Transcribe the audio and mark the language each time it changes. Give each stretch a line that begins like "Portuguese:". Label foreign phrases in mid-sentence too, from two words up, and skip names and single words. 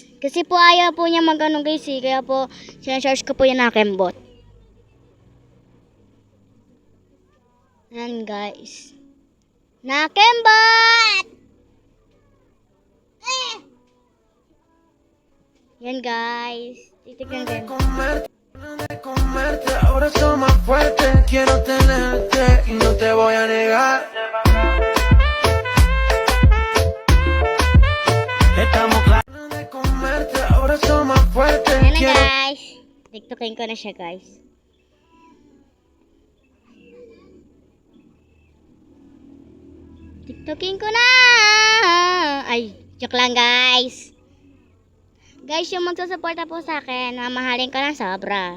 Filipino: Kasi po ayaw po niya mag-ano guys eh. Kaya po sinasarge ko po yung nakembot. Yan guys. Nakembot! Yan guys. Titignan ko.
Spanish: Comerte, ahora soy más fuerte. Quiero tenerte y no te voy a negar. Estamos claros de comerte, ahora soy más fuerte.
Filipino: Yan na guys. TikTokin ko na siya guys. TikTokin ko na. Ay, joke lang guys. Guys, yung magsusuporta po sa akin, mamahalin ko ng sobra.